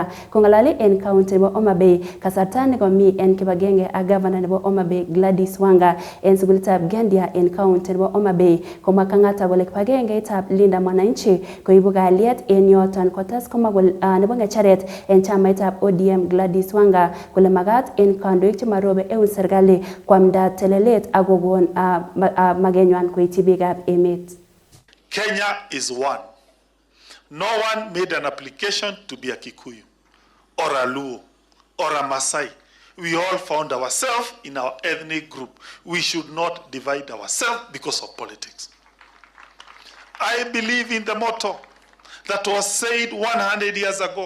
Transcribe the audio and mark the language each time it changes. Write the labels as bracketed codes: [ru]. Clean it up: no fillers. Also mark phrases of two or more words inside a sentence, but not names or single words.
[kln] Kong'alali en county nebo Homa Bay kasarta nekomi en kibagenge ak governor nebo Homa Bay Gladys Wanga en sukulitab Gendia en county nebo Homa Bay komwa Kang'ata kole kibagengeitab Linda Mwananchi koibu kalyet en yoton kotes komwa nebo ng'echeret en chamaitab ODM Gladys Wanga kole magat en kandoik chemarobe eun serikali kwamda telelet ak kokon magenywan koityi biikab emet. [en] Kenya is one. No one made an application to be a Kikuyu or a Luo or a Maasai. We all found ourselves in our ethnic group. We should not divide ourselves because of politics. I believe in the motto that was said 100 years ago.